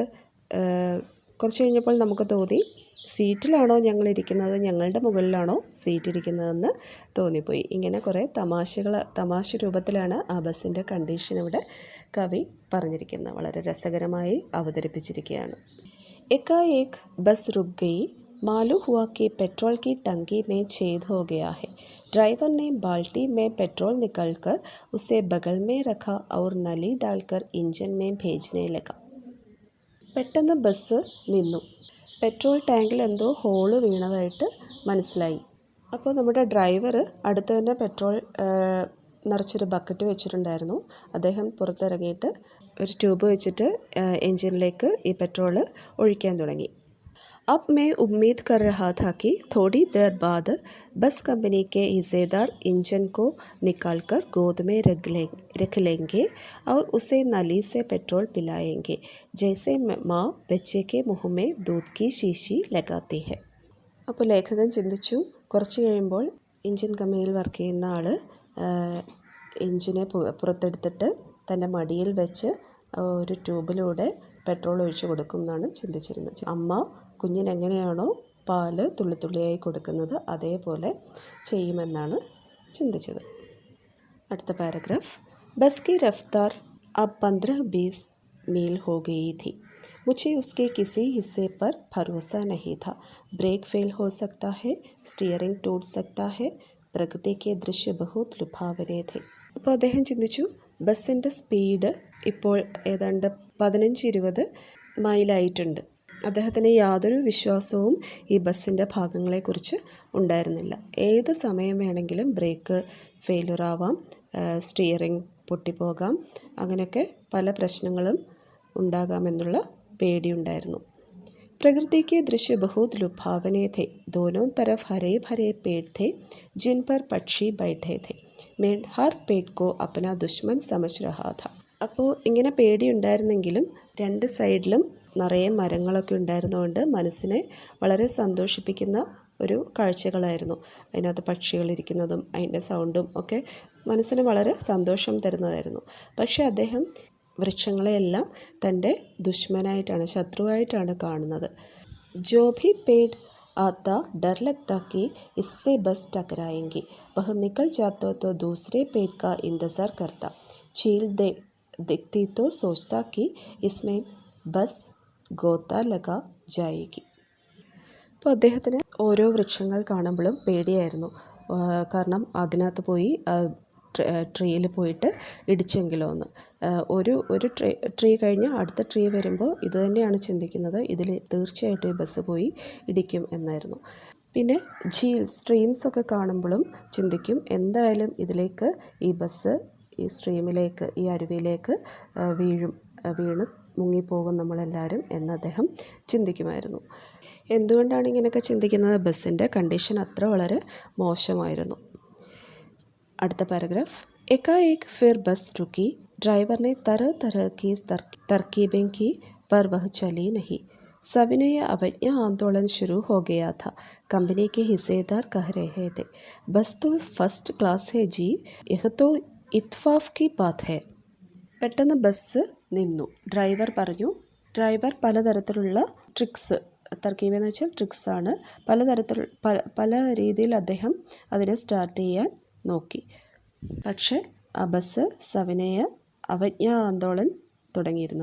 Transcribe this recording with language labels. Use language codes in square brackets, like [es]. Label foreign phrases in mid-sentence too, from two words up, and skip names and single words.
[ml] കുറച്ച് കഴിഞ്ഞപ്പോൾ നമുക്ക് തോന്നി സീറ്റിലാണോ ഞങ്ങളിരിക്കുന്നത്, ഞങ്ങളുടെ മുകളിലാണോ സീറ്റ് ഇരിക്കുന്നതെന്ന് തോന്നിപ്പോയി. ഇങ്ങനെ കുറേ തമാശ രൂപത്തിലാണ് ആ ബസ്സിൻ്റെ കണ്ടീഷൻ ഇവിടെ കവി പറഞ്ഞിരിക്കുന്നത്. വളരെ രസകരമായി അവതരിപ്പിച്ചിരിക്കുകയാണ്. [hi] एकाएक बस रुक गई, मालूम हुआ कि पेट्रोल की टंकी में छेद हो गया है. ड्राइवर ने बाल्टी में पेट्रोल निकालकर उसे बगल में रखा और नली डालकर इंजन में भेजने लगा. [ml] പെട്ടെന്ന് ബസ് നിന്നു. പെട്രോൾ ടാങ്കിൽ എന്തോ ഹോള് വീണതായിട്ട് മനസ്സിലായി. അപ്പോൾ നമ്മുടെ ഡ്രൈവർ അടുത്ത് തന്നെ പെട്രോൾ നിറച്ചൊരു ബക്കറ്റ് വെച്ചിട്ടുണ്ടായിരുന്നു. അദ്ദേഹം പുറത്തിറങ്ങിയിട്ട് ഒരു ട്യൂബ് വെച്ചിട്ട് എൻജിനിലേക്ക് ഈ പെട്രോൾ ഒഴിക്കാൻ തുടങ്ങി. [hi] अब मैं उम्मीद कर रहा था कि थोड़ी देर बाद बस कंपनी के हिस्सेदार इंजन को निकालकर गोद में रख लेंगे और उसे नली से पेट्रोल पिलाएंगे, जैसे माँ बच्चे के मुँह में दूध की शीशी लगाती है. [ml] അപ്പോൾ ലേഖകൻ ചിന്തിച്ചു, കുറച്ച് കഴിയുമ്പോൾ എഞ്ചിൻ കമ്പനിയിൽ വർക്ക് ചെയ്യുന്ന ആൾ എഞ്ചിനെ പുറത്തെടുത്തിട്ട് തൻ്റെ മടിയിൽ വെച്ച് ഒരു ട്യൂബിലൂടെ പെട്രോൾ ഒഴിച്ചു കൊടുക്കും എന്നാണ് ചിന്തിച്ചിരുന്നത്. അമ്മ കുഞ്ഞിനെങ്ങനെയാണോ പാല് തുള്ളിത്തുള്ളിയായി കൊടുക്കുന്നത് അതേപോലെ ചെയ്യുമെന്നാണ് ചിന്തിച്ചത്. അടുത്ത പാരഗ്രാഫ്. [hi] ബസ് की रफ्तार अब 15-20 मील हो गई थी. मुझे उसके किसी हिस्से पर भरोसा नहीं था. [en] brake fail [hi] हो सकता है, स्टीयरिंग टूट सकता है. പ്രകൃതി के दृश्य बहुत लुभावने थे. [ml] അപ്പോൾ അദ്ദേഹം ചിന്തിച്ചു, ബസ്സിൻ്റെ സ്പീഡ് ഇപ്പോൾ ഏതാണ്ട് 15-20 മൈലായിട്ടുണ്ട്. അദ്ദേഹത്തിന് യാതൊരു വിശ്വാസവും ഈ ബസ്സിൻ്റെ ഭാഗങ്ങളെക്കുറിച്ച് ഉണ്ടായിരുന്നില്ല. ഏത് സമയം വേണമെങ്കിലും [en] brake failure [ml] ആവാം, സ്റ്റിയറിംഗ് പൊട്ടിപ്പോകാം, അങ്ങനെയൊക്കെ പല പ്രശ്നങ്ങളും ഉണ്ടാകാമെന്നുള്ള പേടിയുണ്ടായിരുന്നു. [hi] प्रकृति के दृश्य बहुत लुभावने थे. दोनों तरफ हरे भरे पेड़ थे जिन पर पक्षी बैठे थे. मैं हर पेड़ को अपना दुश्मन समझ रहा था. [ml] അപ്പോൾ ഇങ്ങനെ പേടിയുണ്ടായിരുന്നെങ്കിലും രണ്ട് സൈഡിലും നിറയെ മരങ്ങളൊക്കെ ഉണ്ടായിരുന്നതുകൊണ്ട് മനസ്സിനെ വളരെ സന്തോഷിപ്പിക്കുന്ന ഒരു കാഴ്ചകളായിരുന്നു. അതിനകത്ത് പക്ഷികളിരിക്കുന്നതും അതിൻ്റെ സൗണ്ടും ഒക്കെ മനസ്സിന് വളരെ സന്തോഷം തരുന്നതായിരുന്നു. പക്ഷേ അദ്ദേഹം വൃക്ഷങ്ങളെയെല്ലാം തൻ്റെ ദുശ്മനായിട്ടാണ്, ശത്രുവായിട്ടാണ് കാണുന്നത്. [hi] जो भी पेड़ आता डर लगता कि इससे बस टकराएंगी. वह निकल जाता तो दूसरे पेड़ का इंतज़ार करता. चील दिखती तो सोचता कि इसमें बस गोता लगा जाएगी. [ml] അപ്പോൾ അദ്ദേഹത്തിന് ഓരോ വൃക്ഷങ്ങൾ കാണുമ്പോഴും പേടിയായിരുന്നു. കാരണം അതിനകത്ത് പോയി ട്രീയിൽ പോയിട്ട് ഇടിച്ചെങ്കിലോ എന്ന്. ഒരു ട്രീ കഴിഞ്ഞ് അടുത്ത ട്രീ വരുമ്പോൾ ഇത് തന്നെയാണ് ചിന്തിക്കുന്നത്, ഇതിൽ തീർച്ചയായിട്ടും ഈ ബസ് പോയി ഇടിക്കും എന്നായിരുന്നു. പിന്നെ സ്ട്രീംസൊക്കെ കാണുമ്പോഴും ചിന്തിക്കും, എന്തായാലും ഇതിലേക്ക് ഈ ബസ് ഈ സ്ട്രീമിലേക്ക്, ഈ അരുവിയിലേക്ക് വീണ് മുങ്ങിപ്പോകും നമ്മളെല്ലാവരും എന്ന് അദ്ദേഹം ചിന്തിക്കുമായിരുന്നു. എന്തുകൊണ്ടാണ് ഇങ്ങനെയൊക്കെ ചിന്തിക്കുന്നത്? ബസ്സിൻ്റെ കണ്ടീഷൻ അത്ര വളരെ മോശമായിരുന്നു. അടുത്ത പാരഗ്രാഫ്. [hi] एकाएक फिर बस रुकी. ड्राइवर ने तरह तरह की तरकीबें की पर वह चली नहीं. सविनय अवज्ञा आंदोलन शुरू हो गया था. कंपनी के हिस्सेदार कह रहे थे, बस तो [en] first class [hi] है जी, यह तो इत्फाक की बात है. [ml] പെട്ടെന്ന് ബസ് നിന്നു. ഡ്രൈവർ പലതരത്തിലുള്ള ട്രിക്സ് തർക്കീബെന്ന് വെച്ചാൽ ട്രിക്സാണ്. പല രീതിയിൽ അദ്ദേഹം അതിനെ സ്റ്റാർട്ട് ചെയ്യാൻ നോക്കി. പക്ഷേ ആ ബസ് സവിനയ അവജ്ഞാ ആന്തോളൻ തുടങ്ങിയിരുന്നു.